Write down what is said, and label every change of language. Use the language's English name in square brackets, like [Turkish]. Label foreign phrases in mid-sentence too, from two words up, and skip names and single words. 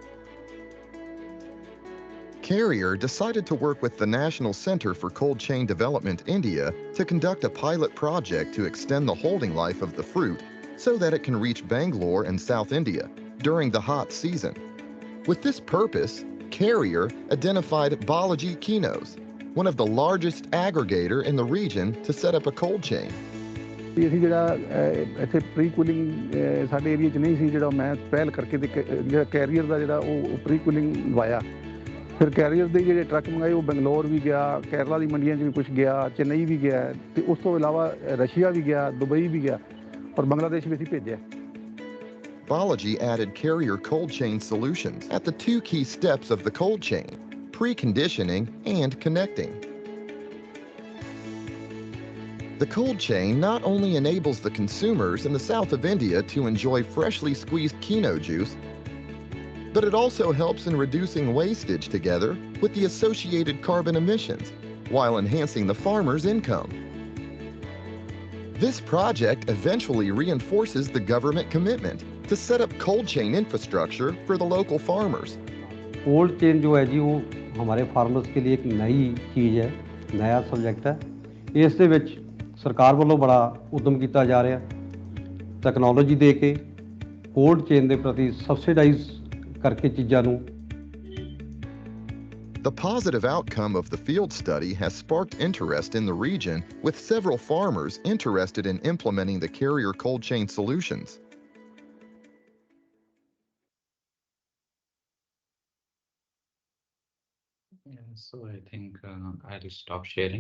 [English] Carrier decided to work with the National Center for Cold Chain Development India to conduct a pilot project to extend the holding life of the fruit so that it can reach Bangalore and South India during the hot season. With this purpose, Carrier identified Balaji Kinos, one of the largest aggregator in the region, to set up a cold chain. [Punjabi] ਅਸੀਂ ਜਿਹੜਾ ਇੱਥੇ [English] pre cooling [Punjabi] ਸਾਡੇ ਏਰੀਆ 'ਚ ਨਹੀਂ ਸੀ, ਜਿਹੜਾ ਮੈਂ ਪਹਿਲ ਕਰਕੇ ਜਿਹੜਾ ਕੈਰੀਅਰ ਦਾ ਜਿਹੜਾ ਉਹ [English] pre cooling [Punjabi] ਲਵਾਇਆ ਫਿਰ ਕੈਰੀਅਰ ਦੇ ਜਿਹੜੇ ਟਰੱਕ ਮੰਗਾਏ ਉਹ ਬੰਗਲੌਰ ਵੀ ਗਿਆ, ਕੇਰਲਾ ਦੀ ਮੰਡੀਆਂ 'ਚ ਵੀ ਕੁਛ ਗਿਆ, ਚੇਨਈ ਵੀ ਗਿਆ ਤੇ ਉਸ ਤੋਂ ਇਲਾਵਾ ਰਸ਼ੀਆ ਵੀ ਗਿਆ, ਦੁਬਈ ਵੀ ਗਿਆ ਔਰ ਬੰਗਲਾਦੇਸ਼ ਵੀ ਅਸੀਂ ਭੇਜਿਆ। [English] Balaji added carrier cold chain solutions at the two key steps of the cold chain, preconditioning and connecting. The cold chain not only enables the consumers in the south of India to enjoy freshly squeezed quinoa juice, but it also helps in reducing wastage together with the associated carbon emissions, while enhancing the farmer's income. This project eventually reinforces the government commitment to set up cold chain infrastructure for the local farmers. cold chain [Hindi] जो है जी वो हमारे फार्मर्स के लिए एक नई चीज़ है, नया सब्जेक्ट है। [Punjabi] ਇਸ ਦੇ ਵਿੱਚ ਸਰਕਾਰ ਵੱਲੋਂ ਬੜਾ ਉਦਮ ਕੀਤਾ ਜਾ ਰਿਹਾ ਟੈਕਨੋਲੋਜੀ ਦੇ ਕੇ [English] cold chain [Punjabi] ਦੇ ਪ੍ਰਤੀ ਸਬਸਿਡਾਈਜ਼ ਕਰਕੇ ਚੀਜ਼ਾਂ ਨੂੰ। [English] The positive outcome of the field study has sparked interest in the region, with several farmers interested in implementing the carrier cold chain solutions. Yeah, so I think I'll stop sharing.